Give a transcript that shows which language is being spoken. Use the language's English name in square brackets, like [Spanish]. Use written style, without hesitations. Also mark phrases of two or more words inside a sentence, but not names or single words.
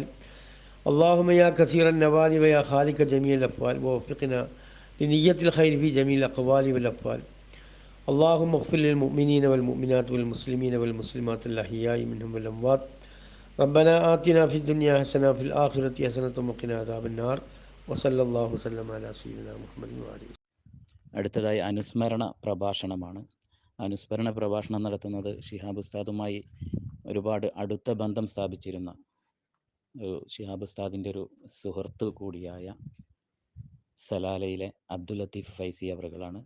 [Arabic] اللهم يا كثير النوال ويا خالق جميع الأفعال، ووفقنا لنية الخير في جميع الأقوال والأفعال. اللهم اغفر للمؤمنين والمؤمنات والمسلمين والمسلمات الأحياء منهم والأموات. ربنا آتنا في الدنيا حسنة وفي الآخرة حسنة وقنا عذاب النار. وصلى الله وسلم على سيدنا محمد وآله. [Malayalam] അടുത്തതായി അനുസ്മരണ പ്രഭാഷണമാണ്. അനുസ്മരണ പ്രഭാഷണം നടത്തുന്നത് ശിഹാബ് ഉസ്താദുമായി ഒരുപാട് അടുത്ത ബന്ധം സ്ഥാപിച്ചിരുന്ന ശിഹാബ് ഉസ്താദിൻ്റെ ഒരു സുഹൃത്ത് കൂടിയായ സലാലയിലെ അബ്ദുൽ ലത്തീഫ് ഫൈസി അവറുകളാണ്.